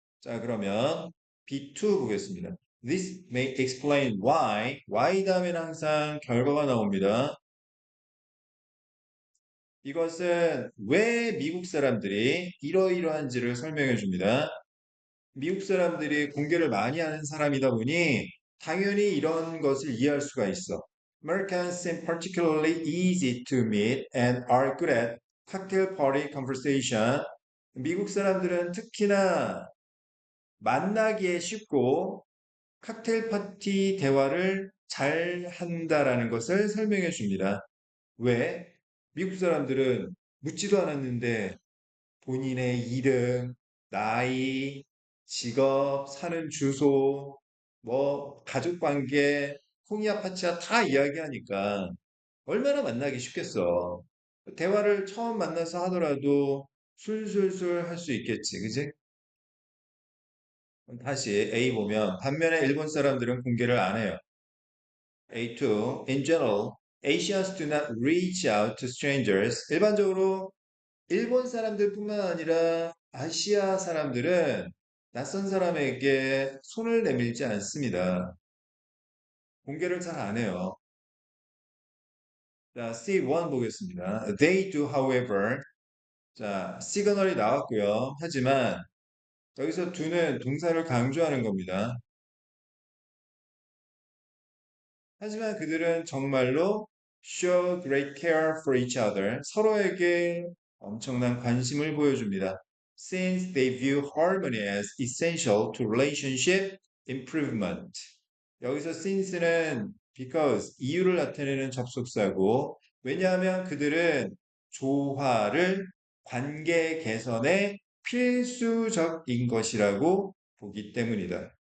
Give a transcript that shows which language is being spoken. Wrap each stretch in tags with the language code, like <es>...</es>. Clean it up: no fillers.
<ko>자, 그러면 B2 보겠습니다.</ko> <en>This may explain why</en> <ko>다음에는 항상 결과가 나옵니다. 이것은 왜 미국 사람들이 이러이러한지를 설명해 줍니다. 미국 사람들이 공개를 많이 하는 사람이다 보니 당연히 이런 것을 이해할 수가 있어.</ko> <en>Americans seem particularly easy to meet and are good at cocktail party conversation.</en> <ko>미국 사람들은 특히나 만나기에 쉽고 칵테일 파티 대화를 잘 한다라는 것을 설명해 줍니다. 왜? 미국 사람들은 묻지도 않았는데 본인의 이름, 나이, 직업, 사는 주소, 뭐 가족 관계, 홍이야 파치야 다 이야기하니까 얼마나 만나기 쉽겠어. 대화를 처음 만나서 하더라도 술술술 할 수 있겠지, 그지? 다시 A 보면 반면에 일본 사람들은 공개를 안 해요.</ko> <en>A2, in general, Asians do not reach out to strangers.</en> <ko>일반적으로 일본 사람들뿐만 아니라 아시아 사람들은 낯선 사람에게 손을 내밀지 않습니다. 공개를 잘 안 해요. 자, C1 보겠습니다.</ko> <en>They do, however.</en> <ko>자, 시그널이 나왔고요. 하지만 여기서 do는 동사를 강조하는 겁니다. 하지만 그들은 정말로</ko> <en>show great care for each other.</en> <ko>서로에게 엄청난 관심을 보여줍니다.</ko> <en>Since they view harmony as essential to relationship improvement.</en> <ko>여기서 since는 because 이유를 나타내는 접속사고 왜냐하면 그들은 조화를 관계 개선에 필수적인 것이라고 보기 때문이다.</ko>